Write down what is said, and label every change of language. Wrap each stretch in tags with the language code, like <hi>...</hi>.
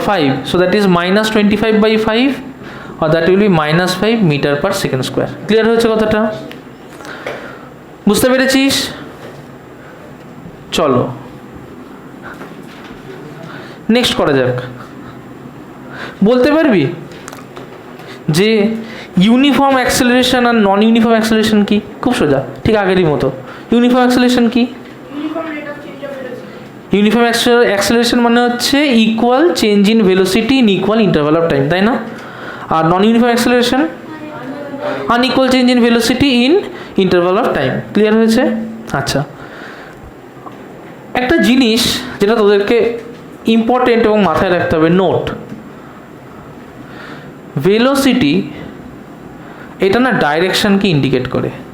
<en>5, so that is -25 by 5 or that will be -5 metre per second square.</en> <bn>Clear হয়েছে কথাটা? বুঝতে পেরেছিস? চলো নেক্সট করা যাক। বলতে পারবি যে ইউনিফর্ম অ্যাক্সেলারেশন আর নন ইউনিফর্ম অ্যাক্সেলারেশন কি? খুব সোজা, ঠিক আগেরই মতো। ইউনিফর্ম অ্যাক্সেলারেশন কি?</bn> <en>Uniform rate of change of velocity. Uniform acceleration</en> <bn>মানে হচ্ছে</bn> <en>equal change in velocity in equal interval of time,</en> <bn>তাই না?</bn> <en>আর non uniform acceleration unequal change in velocity in interval of time.</en> <bn>Clear হয়েছে? আচ্ছা একটা জিনিস যেটা তোদেরকে ইম্পর্টেন্ট এবং মাথায় রাখতে হবে, নোট, ভেলোসিটি এটা না ডাইরেকশনকে ইন্ডিকেট করে।</bn>